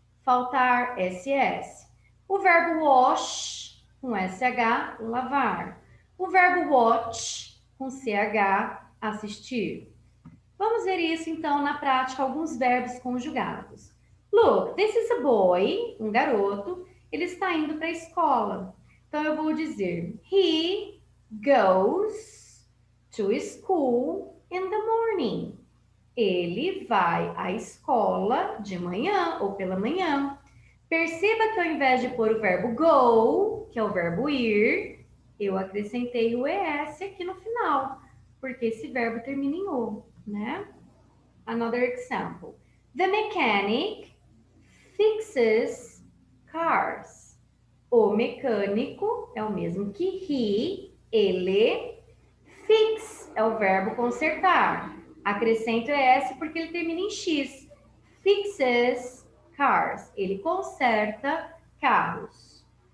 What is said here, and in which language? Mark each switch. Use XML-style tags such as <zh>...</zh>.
<pt>Faltar, ss. O verbo wash, com sh, lavar. O verbo watch, com ch, assistir. Vamos ver isso, então, na prática, alguns verbos conjugados.</pt> <en>Look, this is a boy,</en> <pt>um garoto, ele está indo para a escola. Então, eu vou dizer,</pt> <en>he goes to school in the morning.</en> <pt>Ele vai à escola de manhã ou pela manhã. Perceba que ao invés de pôr o verbo go, que é o verbo ir, eu acrescentei o es aqui no final, porque esse verbo termina em o, né?</pt> <en>Another example. The mechanic fixes cars.</en> <pt>O mecânico é o mesmo que ele. Fix é o verbo consertar. Acrescento es porque ele termina em x.</pt> <en>Fixes cars.</en> <pt>Ele conserta carros.</pt>